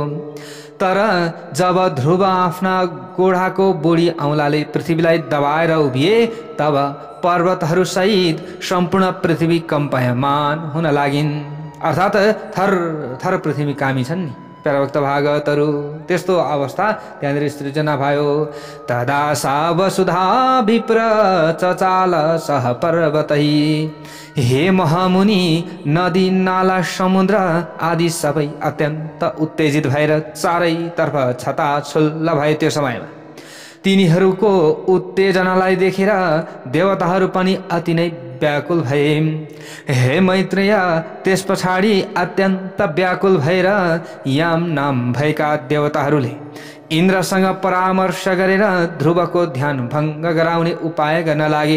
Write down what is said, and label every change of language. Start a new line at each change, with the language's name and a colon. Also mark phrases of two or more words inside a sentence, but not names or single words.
Nepali: तर जब ध्रुव आफ्ना गोडाको बुढी औँलाले पृथ्वीलाई दबाएर उभिए तब पर्वतहरूसहित सम्पूर्ण पृथ्वी कम्पायमान हुन लागिन्। अर्थात थर थर पृथ्वी कामी छन् नि प्याराभक्त भागवतहरू। त्यस्तो अवस्था त्यहाँनिर सृजना भयो।
Sanskrit: तदा सा वसुधा विप्र चचाल सह पर्वतै।
Nepali: हे महामुनि, नदी नाला समुद्र आदि सबै अत्यन्त उत्तेजित भएर चारैतर्फ छताछुल्ल भए। त्यो समयमा तिनीहरूको उत्तेजनालाई देखेर देवताहरू पनि अति नै व्याकुल भए। हे मैत्रेय, त्यस पछाडि अत्यन्त व्याकुल भएर याम नाम भएका देवताहरूले इन्द्रसँग परामर्श गरेर ध्रुवको ध्यान भङ्ग गराउने उपाय गर्न लागे।